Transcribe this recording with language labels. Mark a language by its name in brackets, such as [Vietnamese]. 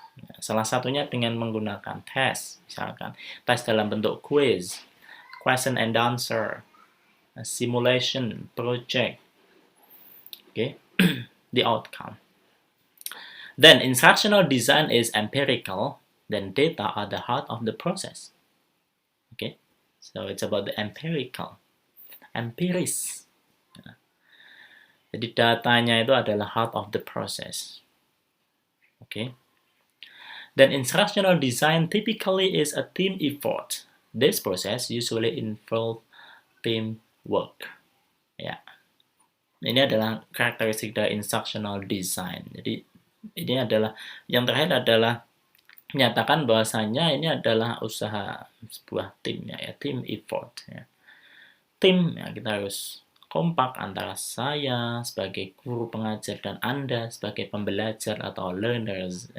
[Indonesian] Ya, salah satunya dengan menggunakan tes, misalkan tes dalam bentuk quiz, question and answer, simulation, project. [English] Okay, the outcome. Then instructional design is empirical, then data are the heart of the process. Okay, so it's about the empirical, empiris. [Indonesian] Jadi datanya itu adalah [English] heart of the process. Okay, then instructional design typically is a team effort. This process usually involves team work. [Indonesian] Ya, ini adalah karakteristik dari instructional design. Jadi ini adalah yang terakhir adalah menyatakan bahwasanya ini adalah usaha sebuah tim, ya, team effort. Ya. Tim, ya, kita harus kompak antara saya sebagai guru pengajar dan Anda sebagai pembelajar atau learners.